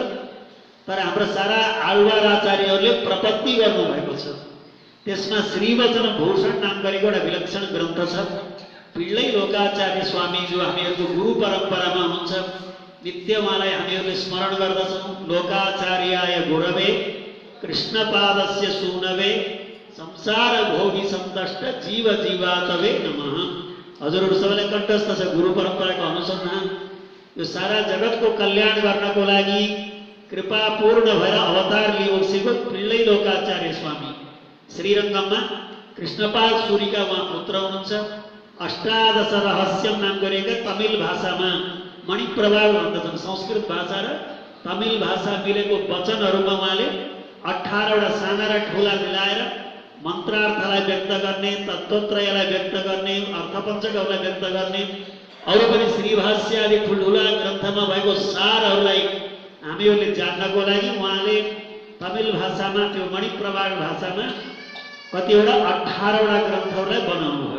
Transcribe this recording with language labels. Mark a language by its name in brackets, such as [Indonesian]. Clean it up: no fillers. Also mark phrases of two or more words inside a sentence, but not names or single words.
[Nepali] तर हाम्रो सारा आಳ್वार आचार्यहरूले प्रपत्ति गर्नुभएको छ। त्यसमा श्रीवचन भूषण नाम गरेको एउटा विलक्षण ग्रन्थ छ। पिल्लै लोकाचार्य स्वामी जो हामीहरूको गुरु परम्परामा हुनुहुन्छ, नित्य उहाँलाई हामीहरूले स्मरण गर्दछौँ। [Sanskrit] लोकाचार्याय गुरवे कृष्णपादस्य सूनवे संसार भोगी सन्तष्ट जीव जीवातवे नमः। [Nepali] हजुरहरू सबैलाई कण्ठस्थ छ गुरु परम्पराको अनुसन्धान। यो सारा जगतको कल्याण गर्नको लागि कृपापूर्ण भएर अवतार लिएको पिल्लै लोकाचार्य स्वामी श्रीरङ्गममा कृष्णपाल सूरीका उहाँ पुत्र हुनुहुन्छ। अष्टादश रहस्यम नाम गरेका तमिल भाषामा मणिप्रवाल भन्दछन्। संस्कृत भाषा र तमिल भाषा मिलेको वचनहरूमा उहाँले 18वटा साना र ठुला मिलाएर मन्त्रार्थलाई व्यक्त गर्ने, तत्त्वत्रयलाई व्यक्त गर्ने, अर्थपञ्चकहरूलाई व्यक्त गर्ने, अरू पनि श्रीभाष्य आदि ठुल्ठुला ग्रन्थमा भएको सारहरूलाई हामीहरूले जान्नको लागि उहाँले तमिल भाषामा त्यो मणिप्रवाल भाषामा कतिवटा 18वटा ग्रन्थहरूलाई बनाउनु भयो।